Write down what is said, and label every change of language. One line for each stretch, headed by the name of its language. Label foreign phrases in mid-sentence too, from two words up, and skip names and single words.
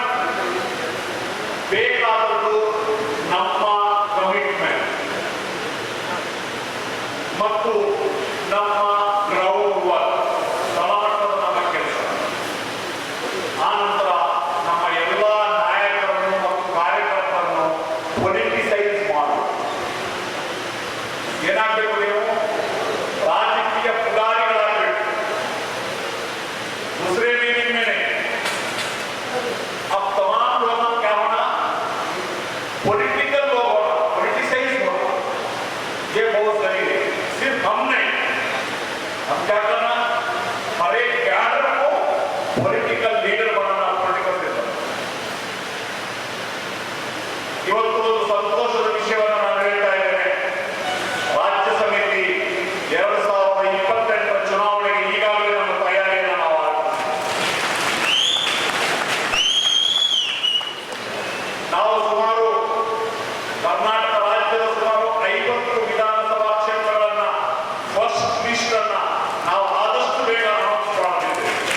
Kannada: ಬೇಕಾದದ್ದು ನಮ್ಮ ಕಮಿಟ್ಮೆಂಟ್ ಮತ್ತು ನಮ್ಮ
English: ground work,
Kannada: ತಳಮಟ್ಟದ ನಮ್ಮ ಕೆಲಸ। ಆನಂತರ ನಮ್ಮ ಎಲ್ಲ ನಾಯಕರನ್ನು ಮತ್ತು ಕಾರ್ಯಕರ್ತರನ್ನು ಪೊಲಿಟಿಸೈಸ್ ಮಾಡುವುದು। ಏನಾಗಬೇಕು? ನೀವು ರಾಜಕೀಯ ಪುಗಾರಿಗಳಾಗಬೇಕು।
Hindi: दूसरे मीनिंग में नहीं। अब तमाम लोगों क्या होना? पॉलिटिकल लोग होना, पॉलिटिसाइज होना, ये बहुत जरूरी है। सिर्फ हम नहीं, हम क्या करना? हर एक कैडर को
English: political leader
Hindi: बनाना,
English: political leader.
Kannada: ಇವತ್ತು ಒಂದು ಸಂತೋಷದ ವಿಷಯವನ್ನು ನಾನು ಹೇಳ್ತಾ ಇದ್ದೇನೆ। ರಾಜ್ಯ ಸಮಿತಿ 2028 ಚುನಾವಣೆಗೆ ಈಗಾಗಲೇ ನಮ್ಮ ತಯಾರಿಯನ್ನು ನಾವು ನಾವು ಸುಮಾರು ಕರ್ನಾಟಕ ರಾಜ್ಯದ ಸುಮಾರು 50 ವಿಧಾನಸಭಾ ಕ್ಷೇತ್ರಗಳನ್ನ
English: first list
Kannada: ಅನ್ನ ನಾವು ಆದಷ್ಟು ಬೇಗ ಅನೌನ್ಸ್ ಮಾಡಿದ್ದೇವೆ।